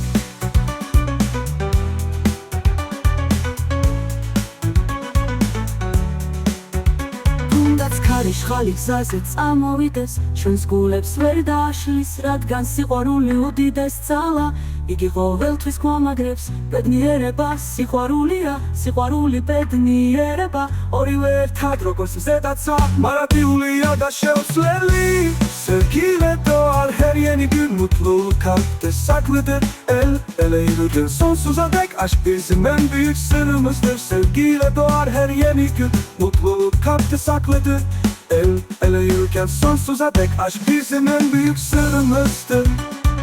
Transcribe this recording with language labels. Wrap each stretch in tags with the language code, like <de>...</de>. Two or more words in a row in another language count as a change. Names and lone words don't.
<ka>თუნდაც ქარიშხალი გზაზე წამოვიდეს ჩვენს გულებს ვერ დააშლის რადგან სიყვარული უდიდეს ძალა იგი ყოველთვის გვამაგრებს ბედნიერება სიყვარულია სიყვარული ბედნიერება ორივე ერთად როგორც ზედაცა მარადიულია და შეუცვლელი</ka> <tr>Sevgiyle doğar her yeni gün mutluluk kalpte saklıdır El ele yürürken sonsuza dek aşk bizim en büyük sırrımızdır Sevgiyle doğar her yeni gün mutluluk kalpte saklıdır El ele yürürken sonsuza dek aşk bizim en büyük sırrımızdır</tr>